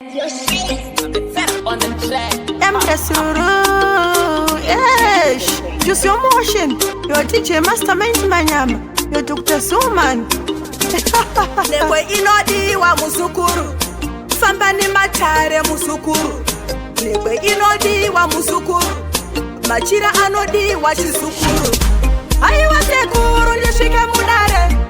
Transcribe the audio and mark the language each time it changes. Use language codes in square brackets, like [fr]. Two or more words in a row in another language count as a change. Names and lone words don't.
[en] M S Ruru, yes. Choose your motion. Your D J Mastermind Manyama. Your Doctor Zuman. [sn] Nekwe inodiwa muzukuru. Famba nematare muzukuru. Nekwe inodiwa muzukuru. Machira anodiwa chizukuru. Haiwa sekuru, ndisvike mudare.